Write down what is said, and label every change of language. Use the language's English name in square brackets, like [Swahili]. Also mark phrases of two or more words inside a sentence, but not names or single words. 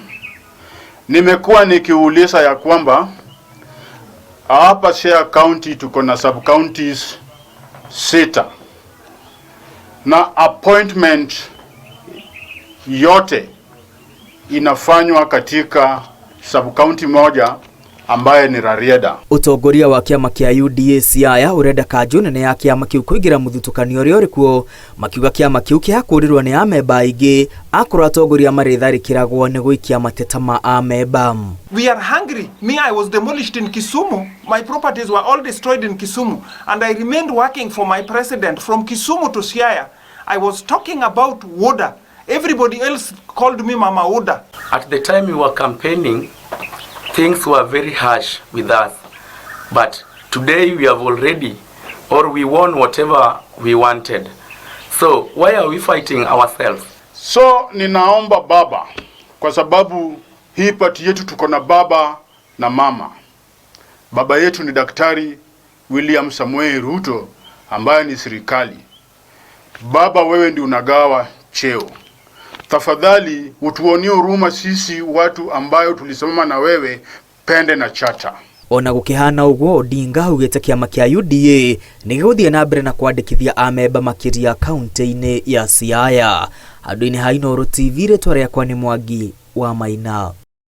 [Swahili] Nimekuwa nikiuliza ya kwamba hapa Siaya County tuko na [English] sub counties [Swahili] 6 na appointment yote inafanywa katika [English] sub county [Swahili] moja ambaye ni Rarieda. [Kikuyu] Utongoria wa kiama kia UDA Siaya urenda kanju nene ya kiama kiu kuigira muthutukanio uri kuo makiuga kiama kiu kiakurirwo ni amemba aingi akora atongoria maritharikiragwo ni guikia mateta ma amemba. [English] We are hungry. Me, I was demolished in Kisumu. My properties were all destroyed in Kisumu, and I remained working for my president from Kisumu to Siaya. I was talking about water. Everybody else called me Mama Oda. At the time we were campaigning, things were very harsh with us, but today we have we won whatever we wanted. So why are we fighting ourselves? [Swahili] So ninaomba baba, kwa sababu hii pati yetu tuko na baba na mama. Baba yetu ni Daktari William Samuel Ruto ambaye ni serikali. Baba, wewe ndi unagawa cheo. Tafadhali utuonie huruma sisi watu ambayo tulisimama na wewe pende na chata. [Kikuyu] Ona gukihana uguo Odinga augite kiama kia UDA ni giguthie na mbere na kwandikithia amemba makiria kaunti-ini ya Siaya. Handu-ini ha Inooro TV ritwa riakwa ni Mwangi wa Maina.